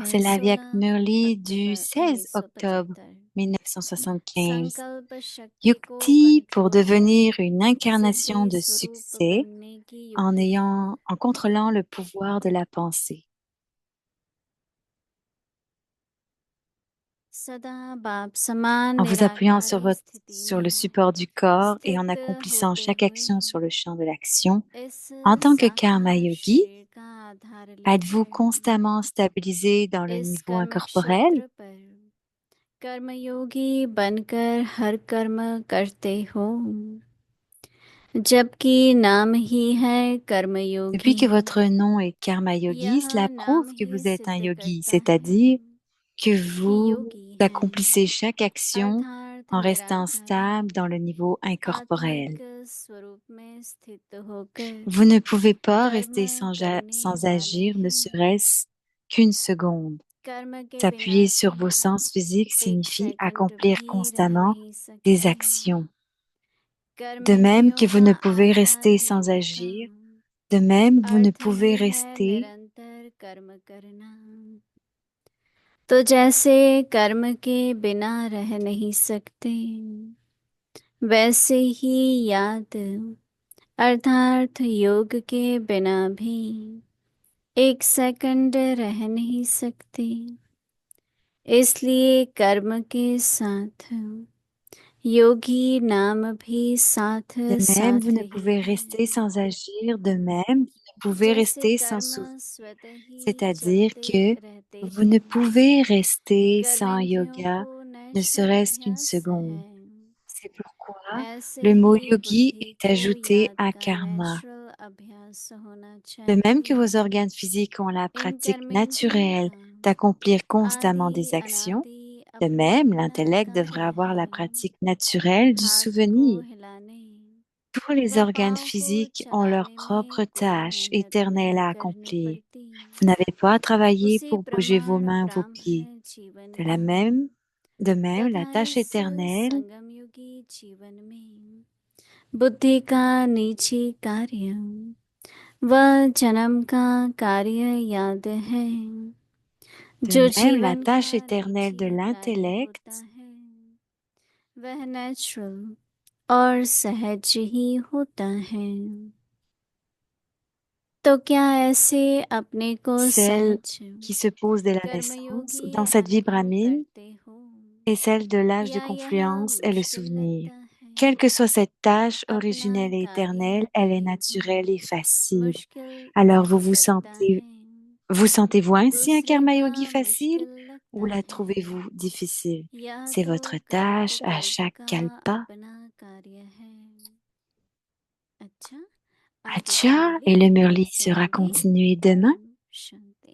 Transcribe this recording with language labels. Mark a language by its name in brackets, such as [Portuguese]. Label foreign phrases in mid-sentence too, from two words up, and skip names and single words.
[Hindi] है [French] c'est l'Avyak 16 Murli du [Hindi] अक्टूबर [French] 16 octobre [Hindi] 1975। [French] 1975. [Hindi] संकल्प शक्ति को [French] Yukti pour [Hindi] कंट्रोल कर [French] devenir une [Hindi] सिद्धि [French] incarnation de [Hindi] स्वरूप [French] succès [Hindi] बनने की युक्ति है। [French] en contrôlant le pouvoir de la pensée, [Hindi] सदा बाप समान [French] en vous appuyant [Hindi] निराकारी स्थिति [French] sur le [Hindi] में [French] support du corps et en [Hindi] स्थित [French] accomplissant [Hindi] होते [French] chaque [Hindi] हुए [French] action sur le champ de l'action. [Hindi] इस [French] En tant que karma [Hindi] साकार [French] yogi, [Hindi] शरीर आधार [French] Êtes-vous [Hindi] लेकर [French] constamment stabilisé dans le [Hindi] इस [French] niveau [Hindi] कर्म [French] incorporel? [Hindi] क्षेत्र पर कर्मयोगी बनकर हर कर्म करते हो, जबकि नाम ही है [French] Depuis [Hindi] कर्मयोगी, [French] que votre nom est Karma Yogi, cela [Hindi] यह [French] prouve [Hindi] नाम [French] que [Hindi] ही [French] vous êtes un [Hindi] सिद्ध [French] yogi, [Hindi] करता है [French] c'est-à-dire que [Hindi] कि [French] vous [Hindi] योगी है, [French] accomplissez chaque action [Hindi] अर्थार्थ [French] en restant [Hindi] निराकार [French] stable dans le niveau incorporel. [Hindi] आत्मिक स्वरूप में स्थित होकर [French] Vous ne pouvez pas [Hindi] कर्म [French] rester [Hindi] करने [French] sans [Hindi] वाले [French] agir, ne [Hindi] हैं। [French] serait-ce qu'une seconde. [Hindi] कर्म के बिना [French] S'appuyer sur vos [Hindi] तुम [French] sens physiques [Hindi] एक [French] signifie [Hindi] सेकंड [French] accomplir [Hindi] भी रह [French] constamment [Hindi] नहीं [French] des [Hindi] सकते। [French] actions. De même [Hindi] कर्मेंद्रियों [French] que vous [Hindi] का [French] ne pouvez [Hindi] आधार [French] rester [Hindi] ही [French] sans [Hindi] उसका [French] agir, de même vous ne [Hindi] अर्थ [French] pouvez [Hindi] ही है [French] rester [Hindi] निरंतर कर्म करना। तो जैसे कर्म के बिना रह नहीं सकते, वैसे ही याद अर्थात योग के बिना भी एक सेकंड रह नहीं सकते। इसलिए कर्म के साथ योगी नाम भी साथ [French] De même, vous [Hindi] साथ [French] ne [Hindi] ही [French] pouvez [Hindi] है। [French] rester sans agir. De même, vous ne pouvez [Hindi] जैसे [French] rester sans [Hindi] कर्म [French] souffle. [Hindi] स्वतः ही [French] C'est-à-dire [Hindi] चलते [French] que [Hindi] रहते [French] vous ne [Hindi] हैं, [French] pouvez rester sans [Hindi] कर्मेंद्रियों [French] yoga, [Hindi] को [French] ne [Hindi] नैष्ठिक [French] serait-ce qu'une [Hindi] अभ्यास [French] seconde. [Hindi] है, [French] C'est pourquoi [Hindi] ऐसे [French] le mot [Hindi] ही [French] yogi [Hindi] बुद्धि [French] est [Hindi] को [French] ajouté [Hindi] याद [French] à [Hindi] का [French] karma. [Hindi] नेचुरल अभ्यास होना [French] De même que [Hindi] चाहिए। [French] vos organes physiques ont la [Hindi] इन [French] pratique [Hindi] कर्मेंद्रियों [French] naturelle [Hindi] का [French] d'accomplir constamment des [Hindi] आदि [French] actions, [Hindi] अनादि [French] de [Hindi] अपना [French] même [Hindi] अपना [French] l'intellect devrait [Hindi] कार्य [French] avoir la [Hindi] है। [French] pratique naturelle du [Hindi] हाथ को [French] souvenir. [Hindi] हिलाने [French] Tous les [Hindi] व [French] organes [Hindi] पाँव को [French] physiques ont leur [Hindi] चलाने में [French] propre [Hindi] कोई [French] tâche [Hindi] मेहनत [French] éternelle [Hindi] नहीं [French] à [Hindi] करनी [French] accomplir. [Hindi] पड़ती। [French] Vous n'avez pas à travailler [Hindi] उसी [French] pour bouger vos [Hindi] प्रमाण [French] mains, vos pieds. [Hindi] ब्राह्मण जीवन [French] De la [Hindi] का [French] même, de même, la [Hindi] तथा [French] tâche [Hindi] इस [French] éternelle [Hindi] संगम युगी जीवन में बुद्धि का निजी कार्य व जन्म का कार्य याद है। [French] De [Hindi] जो [French] même, la [Hindi] जीवन [French] tâche [Hindi] का [French] éternelle de [Hindi] निजी कार्य होता [French] l'intellect [Hindi] है, वह नेचुरल और सहज ही होता है। तो क्या ऐसे अपने को [French] celle [Hindi] सहज [French] qui se pose dès la naissance, [Hindi] कर्मयोगी [French] dans cette vie [Hindi] अनुभव [French] brahmine, [Hindi] करते हो, [French] et celle de l'âge de [Hindi] या यह [French] confluence est le [Hindi] मुश्किल [French] souvenir. [Hindi] लगता है? [French] Quelle que soit cette tâche [Hindi] अपना [French] originelle et [Hindi] कार्य [French] éternelle, elle est [Hindi] करना भी [French] naturelle et facile. [Hindi] मुश्किल [French] Alors [Hindi] लगता है। [French] vous sentez-vous ainsi un [Hindi] दूसरे [French] karma [Hindi] का [French] yogi facile [Hindi] मुश्किल [French] ou [Hindi] लगता [French] la [Hindi] है, [French] trouvez-vous difficile? [Hindi] या [French] C'est [Hindi] तो [French] votre tâche à [Hindi] कल्प [French] chaque [Hindi] का [French] kalpa. [Hindi] अपना कार्य है। अच्छा, आगे की Acha, मुरली [French] et le [Hindi] कल [French] murli sera [Hindi] सुनेंगे। [French] continué demain. [Hindi] ओम शांति।